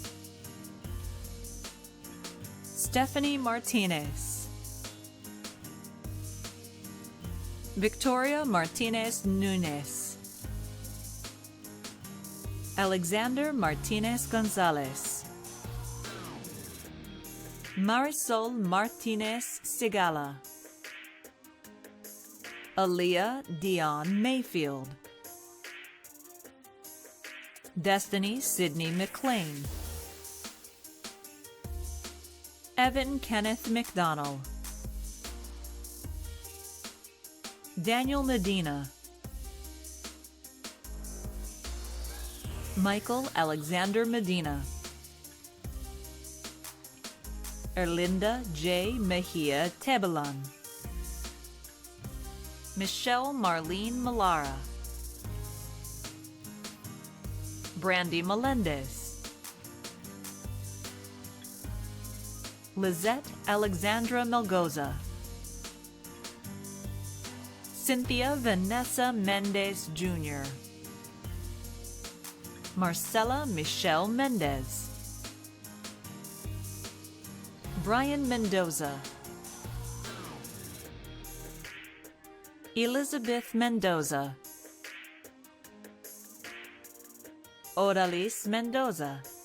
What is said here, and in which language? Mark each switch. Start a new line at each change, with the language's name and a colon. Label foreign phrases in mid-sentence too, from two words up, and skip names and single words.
English: Stephanie Martinez, Victoria Martinez Nunez, Alexander Martinez Gonzalez, Marisol Martinez Sigala, Aaliyah Dion Mayfield, Destiny Sydney McLean, Evan Kenneth McDonald, Daniel Medina, Michael Alexander Medina, Erlinda J. Mejia Tebelan, Michelle Marlene Malara, Brandy Melendez, Lizette Alexandra Melgoza, Cynthia Vanessa Mendez Jr., Marcela Michelle Mendez, Brian Mendoza, Elizabeth Mendoza, Odalis Mendoza,